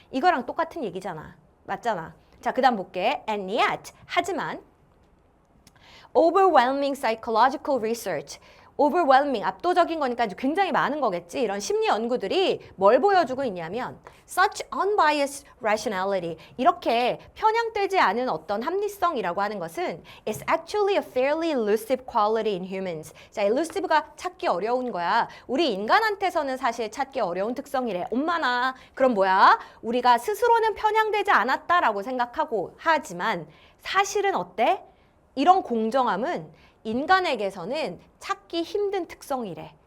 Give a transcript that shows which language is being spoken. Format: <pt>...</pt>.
<ko>이거랑 똑같은 얘기잖아. 맞잖아. 자, 그 다음 볼게.</ko> <en>And yet,</en> <ko>하지만</ko> <en>overwhelming psychological research.</en> <ko>overwhelming, 압도적인 거니까 굉장히 많은 거겠지. 이런 심리 연구들이 뭘 보여주고 있냐면</ko> <en>such unbiased rationality.</en> <ko>이렇게 편향되지 않은 어떤 합리성이라고 하는 것은</ko> <en>is actually a fairly elusive quality in humans.</en> <ko>자, elusive가 찾기 어려운 거야. 우리 인간한테서는 사실 찾기 어려운 특성이래. 엄마나. 그럼 뭐야? 우리가 스스로는 편향되지 않았다라고 생각하고 하지만 사실은 어때? 이런 공정함은 인간에게서는 찾기 힘든 특성이래.</ko>